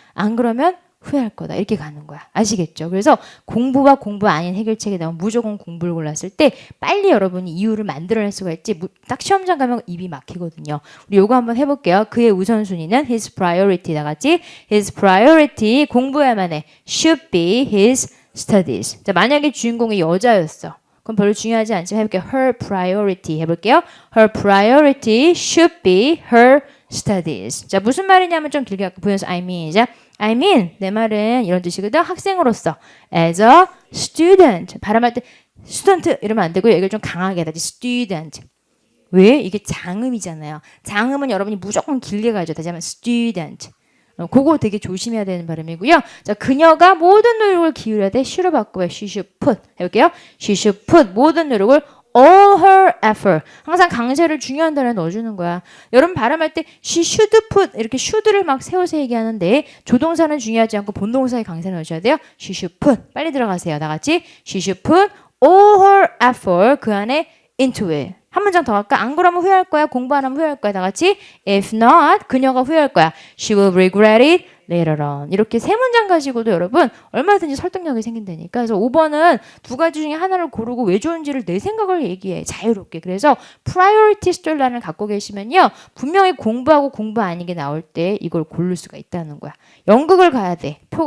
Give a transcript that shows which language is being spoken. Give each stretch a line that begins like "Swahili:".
Korean: 안 그러면 후회할 거다. 이렇게 가는 거야. 아시겠죠? 그래서 공부와 공부 아닌 해결책이 나오면 무조건 공부를 골랐을 때 빨리 여러분이 이유를 만들어낼 수가 있지. 딱 시험장 가면 입이 막히거든요. 우리 요거 한번 해볼게요. 그의 우선순위는
English: his priority
Korean: 다 같이 his priority 공부해야만 해.
English: should be his studies.
Korean: 자, 만약에 주인공이 여자였어. 그럼 별로 중요하지 않지만 해볼게요.
English: her priority
Korean: 해볼게요.
English: her priority should be her studies.
Korean: 자, 무슨 말이냐면 좀 길게 보여서
English: I mean.
Korean: 자, I mean 내 말은 이런 뜻이거든. 학생으로서
English: as a student
Korean: 발음할 때 student 이러면 안 되고요. 이걸 좀 강하게 해야지. student. 왜? 이게 장음이잖아요. 장음은 여러분이 무조건 길게 가야죠. 다시 한번 student. 그거 되게 조심해야 되는 발음이고요. 자, 그녀가 모든 노력을 기울여야 돼. should로 바꾸고요.
English: she should put
Korean: 해볼게요.
English: she should put
Korean: 모든 노력을
English: all her effort.
Korean: 항상 강세를 중요한 단어에 넣어주는 거야. 여러분 발음할 때
English: she should put
Korean: 이렇게 should를 막 세워서 얘기하는데 조동사는 중요하지 않고 본동사에 강세를 넣으셔야 돼요.
English: she should put.
Korean: 빨리 들어가세요. 다 같이.
English: she should put all her effort
Korean: 그 안에
English: into it.
Korean: 한 문장 더 할까? 안 그러면 후회할 거야. 공부 안 하면 후회할 거야. 다 같이.
English: If not,
Korean: 그녀가 후회할 거야.
English: She will regret it later on.
Korean: 이렇게 세 문장 가지고도 여러분 얼마든지 설득력이 생긴다니까. 그래서 5번은 두 가지 중에 하나를 고르고 왜 좋은지를 내 생각을 얘기해. 자유롭게. 그래서 priority storyline을 갖고 계시면요. 분명히 공부하고 공부 아닌 게 나올 때 이걸 고를 수가 있다는 거야. 연극을 가야 돼.